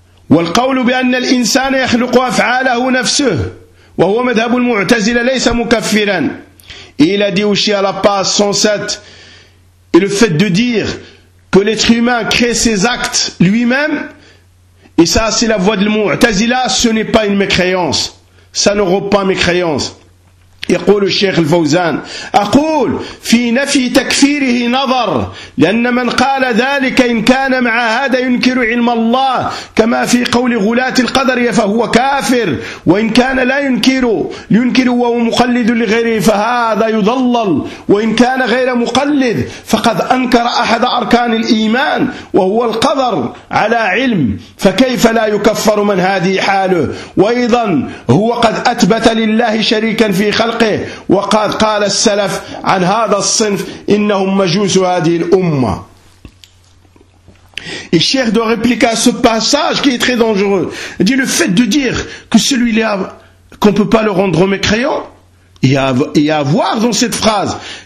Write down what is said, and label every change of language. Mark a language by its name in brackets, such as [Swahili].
[Arabic] والقول بأن الإنسان يخلق أفعاله نفسه وهو مذهب المعتزلة ليس مكفرا. [French] Il a dit aussi à la page 107, et le fait de dire que l'être humain crée ses actes lui-même, et ça c'est la voie de le mu'tazila, ce n'est pas une mécréance, ça ne rompt pas mécréance. [Arabic] يقول الشيخ الفوزان أقول في نفي تكفيره نظر، لأن من قال ذلك إن كان مع هذا ينكر علم الله كما في قول غلاة القدر فهو كافر، وإن كان لا ينكر لينكر وهو مقلد لغيره فهذا يضلل، وإن كان غير مقلد فقد أنكر أحد أركان الإيمان وهو القدر على علم، فكيف لا يكفر من هذه حاله؟ وأيضا هو قد أثبت لله شريكا في خلقه، وقد قال السلف عن هذا الصنف إنهم مجوس هذه الأمة. [French] Et Cheikh doit répliquer à ce passage qui est très dangereux. Il dit le fait de dire que celui-là, qu'on ne peut pas le rendre mécréant, il y a à voir dans cette phrase.